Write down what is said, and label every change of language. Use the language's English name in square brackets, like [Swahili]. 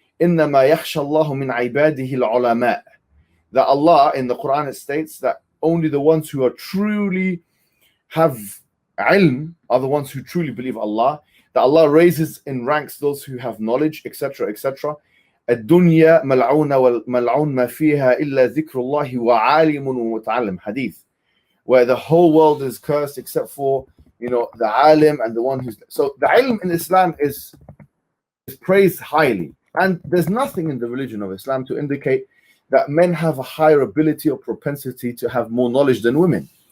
[Arabic] إِنَّمَا يَخْشَى اللَّهُ مِنْ عِبَادِهِ الْعُلَمَاءِ. [English] That Allah, in the Quran, it states that only the ones who are truly have ilm are the ones who truly believe Allah. That Allah raises in ranks those who have knowledge, etc., etc. [Arabic] الدنيا ملعونة والملعون ما فيها إلا ذكر الله وعالم ومتعلم. [English] Hadith, where the whole world is cursed except for, you know, the alim and the one who's. So the ilm in Islam is praised highly, and there's nothing in the religion of Islam to indicate that men have a higher ability or propensity to have more knowledge than women.